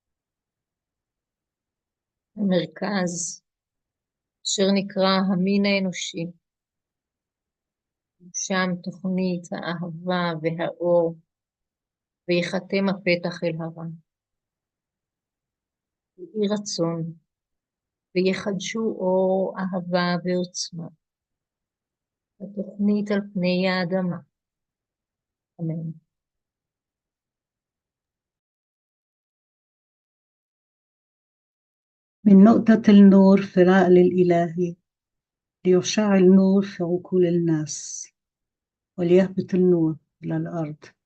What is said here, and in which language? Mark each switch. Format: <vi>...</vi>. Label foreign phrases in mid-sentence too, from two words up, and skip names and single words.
<he>המרכז, אשר נקרא המין האנושי, שם תוכנית האהבה והאור, ויחתם הפתח אל הרע. יהי רצון, ויחדשו אור, אהבה ועוצמה. התוכנית על פני האדמה. אמן.</he> <ar>من نقطة النور في العقل الإلهي ليشع النور في عقول الناس وليهبط النور إلى الأرض.</ar>